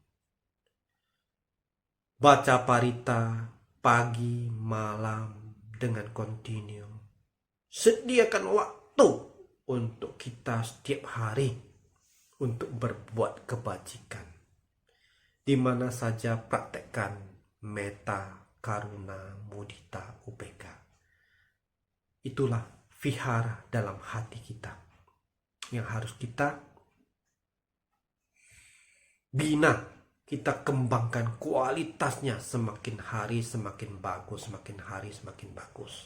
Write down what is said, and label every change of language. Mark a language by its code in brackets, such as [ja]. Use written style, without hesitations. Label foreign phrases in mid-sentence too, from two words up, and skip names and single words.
[id] Baca parita pagi, malam dengan kontinu. Sediakan waktu untuk kita setiap hari untuk berbuat kebajikan. Di mana saja praktekkan [pi] metta, karuna, mudita, ubeka. [id] Itulah vihara dalam hati kita yang harus kita bina, kita kembangkan kualitasnya semakin hari semakin bagus, semakin hari semakin bagus.